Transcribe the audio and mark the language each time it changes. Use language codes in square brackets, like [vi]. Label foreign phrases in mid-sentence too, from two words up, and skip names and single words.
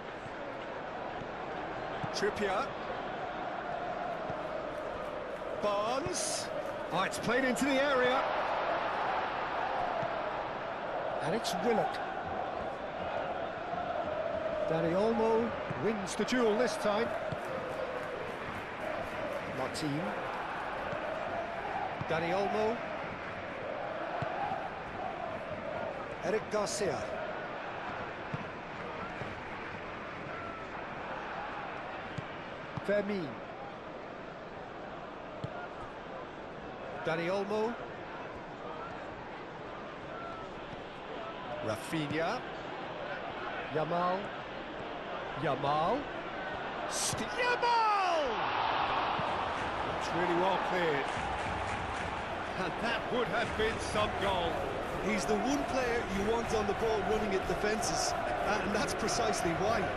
[en] Trippier. Barnes. Oh, it's played into the area. And it's Willock. Dani Olmo wins the duel this time. Martin. Dani Olmo. Eric Garcia. Fermin. Dani Olmo. Rafinha. Yamal. Yamal. Yamal! It's really well cleared. And that would have been some goal. He's the one player you want on the ball running at defences, and that's precisely why.